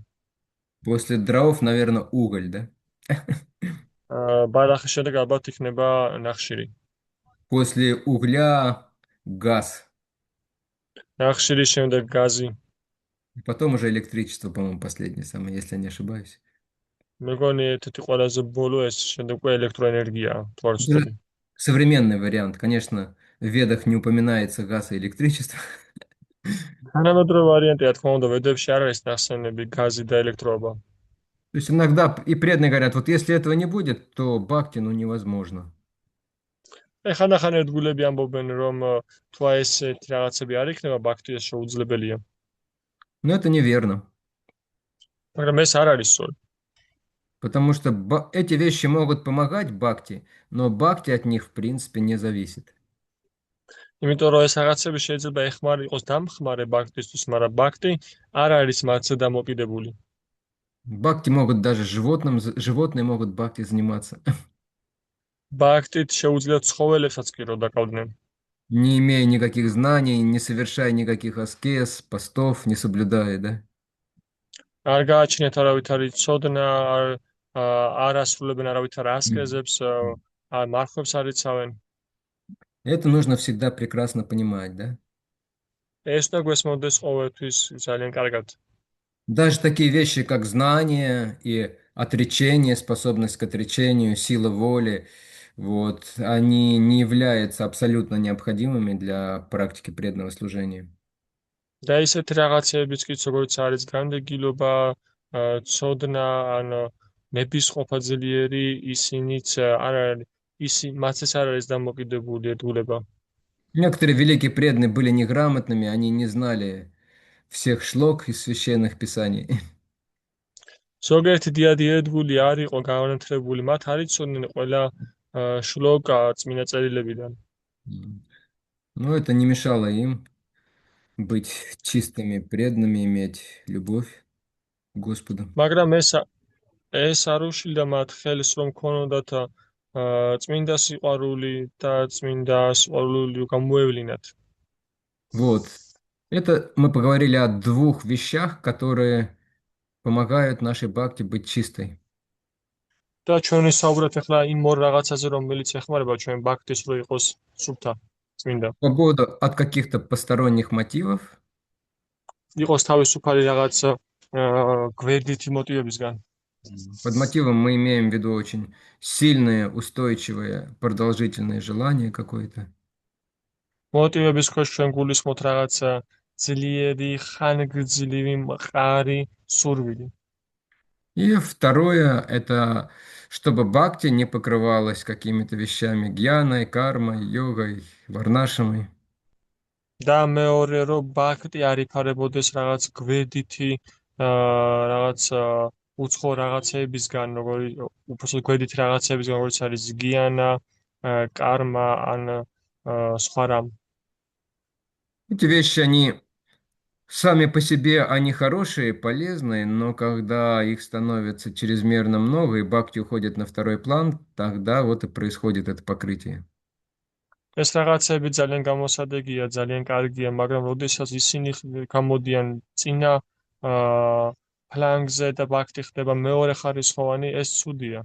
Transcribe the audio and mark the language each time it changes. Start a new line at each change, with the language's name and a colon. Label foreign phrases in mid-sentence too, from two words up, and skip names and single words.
Russian: После дров, наверное, уголь, да?
Georgian: ბალახის შემდეგ ალბათ იქნება ნახშირი.
Russian: После угля газ.
Georgian: ნახშირის შემდეგ გაზი.
Russian: Потом уже электричество, по-моему, последнее самое, если я не ошибаюсь.
Georgian: მეგონი ერთ-ერთი ყველაზე ბოლო ეს შემდეგ უკვე ელექტროენერგია, თუ არ ვცდები.
Russian: Современный вариант. Конечно, в ведах не упоминается газ и электричество.
Georgian: თანამედროვე ვარიანტია, თქმა უნდა, ვედებში არ არის ნახსენები გაზი და ელექტროობა.
Russian: То есть иногда и преданные говорят, вот если этого не будет, то бхакти, ну, невозможно.
Georgian: ხანდახან ერთგულები ამბობენ, რომ თუ აი ესეთი რაღაცები არ იქნება, ბაქთი ეს შეუძლებელია.
Russian: Но это неверно,
Georgian: მაგრამ ეს არ არის სწორი.
Russian: потому что эти вещи могут помогать бхакти, но бхакти от них в принципе не зависит.
Georgian: იმიტომ რომ ეს რაღაცები შეიძლება იყოს დამხმარე ბაქთისთვის, მაგრამ ბაქთი არ არის მათზე დამოკიდებული.
Russian: Бхакти могут даже животные могут бхакти заниматься,
Georgian: ბაქთით შეუძლიათ ცხოველებსაც კი რომ დაკავდნენ.
Russian: не имея никаких знаний, не совершая никаких аскез, постов, не соблюдая, да?
Georgian: არ გააჩნიათ არავითარი ცოდნა, არ ასრულებენ არავითარ ასკეზებს, არ მარხვებს არ იცავენ.
Russian: Это нужно всегда прекрасно понимать, да?
Georgian: ეს და გვესმოდეს ყოველთვის ძალიან კარგად.
Russian: Даже такие вещи, как знание и отречение, способность к отречению, сила воли, вот, они не являются абсолютно необходимыми для практики преданного служения.
Georgian: და ისეთ რაღაცებიც კი როგორც არის განდეგილობა, ცოდნა, ან ნებისყოფა ძლიერი, ისინიც არ არის მათაც არ არის დამოკიდებული ერთგულება.
Russian: Некоторые великие преданные были неграмотными, они не знали всех шлок из священных писаний.
Georgian: ზოგიერთი დიადი ერთგული არ იყო განათლებული, მათ არ იცოდნენ ყველა შლოკა წმინდა წერილებიდან.
Russian: Но это не мешало им быть чистыми, преданными, иметь любовь к Господу.
Georgian: მაგრამ ეს არ უშლიდა მათ ხელს, რომ ქონოდათ წმინდა სიყვარული და წმინდა სიყვარული გამოევლინათ.
Russian: Вот. Это мы поговорили о двух вещах, которые помогают нашей бхакти быть чистой.
Georgian: და ჩვენ ვისაუბრეთ ახლა იმ ორ რაღაცაზე, რომელიც ეხმარება ჩვენ ბაქთის რო იყოს სუფთა, წმინდა.
Russian: Свобода от каких-то посторонних мотивов
Georgian: იყოს თავისუფალი რაღაც გვერდითი მოტივებისგან.
Russian: под мотивом мы имеем в виду очень сильное, устойчивое, продолжительное желание какое-то.
Georgian: მოტივების ქვეშ ჩვენ გულისხმობთ რაღაც ძლიერი, ხანგრძლივი, მყარი სურვილი.
Russian: И второе, это чтобы бхакти не покрывалась какими-то вещами гьяной, кармой, йогой, варнашамой.
Georgian: და მეორე რომ ბაქტი არ იფარებოდეს რაღაც გვერდითი რაღაც უცხო რაღაცეებისგან, უბრალოდ გვერდითი რაღაცეებისგან, როგორც არის გიანა, კარმა ან სხვა რამ.
Russian: Эти вещи, они сами по себе, они хорошие, полезные, но когда их становится чрезмерно много и бхакти уходит на второй план, тогда вот и происходит это покрытие.
Georgian: ეს რაღაცები ძალიან გამოსადეგია, ძალიან კარგია, მაგრამ როდესაც ისინი გამოდიან წინა ფლანგზე და ბაქტი ხდება მეორე ხარისხოვანი, ეს ცუდია.